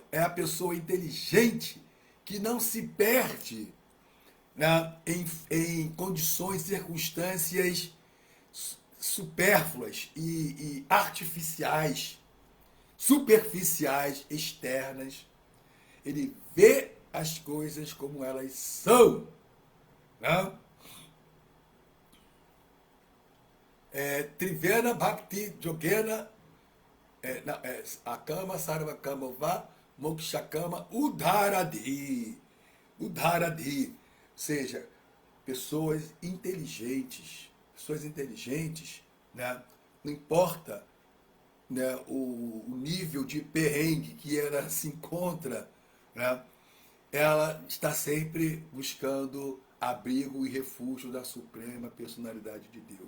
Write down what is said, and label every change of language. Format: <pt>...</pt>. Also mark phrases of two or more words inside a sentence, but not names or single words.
<pt>É a pessoa inteligente que não se perde, né, em condições, circunstâncias supérfluas e artificiais, superficiais, externas. Ele vê as coisas como elas são. Né?</pt> <sa>Trivena Bhakti Yogena Akama Sarvakama Va Mokshakama Udharadi. Udharadi.</sa> <pt>Ou seja, pessoas inteligentes, né? Não importa, né, o nível de perrengue que ela se encontra, né? Ela está sempre buscando abrigo e refúgio da suprema personalidade de Deus.</pt>